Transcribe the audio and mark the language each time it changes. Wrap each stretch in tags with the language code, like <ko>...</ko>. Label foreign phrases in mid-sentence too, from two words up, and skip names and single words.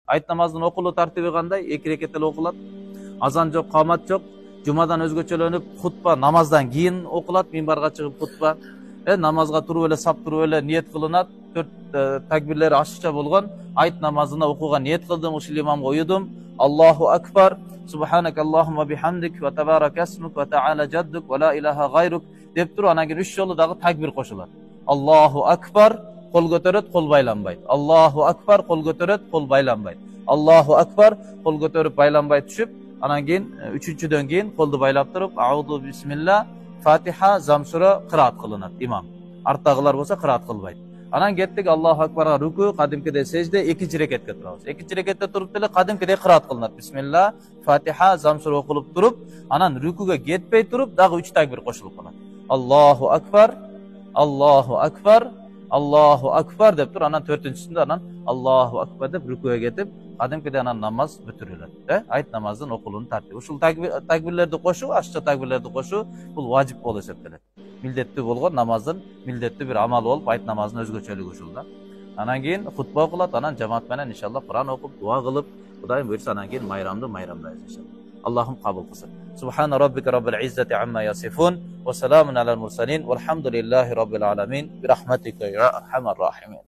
<ky>Айт намазынын окулуу тартиби кандай? 2 рекет эле окулат. Азан жок, камат жок. Жумадан өзгөчөлөнүп, хутба намаздан кийин окулат, минбарга чыгып хутба. Намазга туруп эле, сап туруп эле ниет кылынат. 4 такбирлери ашыкча болгон. Айт намазына окууга ниет кылдым, ушул имамга уюдум. Аллаху акбар.</ky> <ar>سبحانك اللهم وبحمدك وتبارك اسمك وتعالى جدك ولا إله غيرك</ar> <ky>деп туруп анан кийин 3 жолу дагы такбир кошулат.</ky> <ar>الله أكبر,</ar> <ky>кол көтөрөт, кол байланбайт.</ky> <ar>الله أكبر,</ar> <ky>кол көтөрөт, кол байланбайт.</ky> <ar>الله أكبر,</ar> <ky>кол көтөрүп байланбай түшүп, анан кийин 3-чүдөн кийин колду байлап туруп,</ky> <ar>أعوذ بسم الله,</ar> <ky>Фатиха, Замсура кыраат кылынат имам. Арттагылар болсо кыраат кылбайт. Анан кеттик Аллаху акбарга руку, кадимкидей сежде, 2-чи рекетке турабыз. 2-чи рекетте туруп деле кадимкидей кыраат кылынат. Бисмилла, Фатиха, Замсура окулуп туруп, анан рукуга кетпей туруп, дагы 3 такбир кошулуп калат.</ky> <ar>الله أكبر, الله أكبر الله أكبر</ar> <ky>деп тур, анан 4-чүсүндө анан</ky> <ar>الله أكبر</ar> <ky>деп рукуга кетип, кадимкидей анан намаз бүтүрүлөт. Айт намазынын окулуунун тартиби. Ушул такбирлерди кошуу, ашча такбирлерди кошуу бул важип болуп эсептелет. Милдеттүү болгон намаздын милдеттүү бир амалы болуп, айт намазынын өзгөчөлүгү ушул да. Анан кийин хутба окулат, анан жамаат менен иншалла Кур'ан окуп, дуа кылып, Кудайым буйрса анан кийин майрамдайбыз иншалла. Аллахым кабыл кылсын.</ky> <ar>سبحان ربك رب العزة عما يصفون وسلام على المرسلين والحمد لله رب العالمين برحمتك يا أرحم الراحمين.</ar>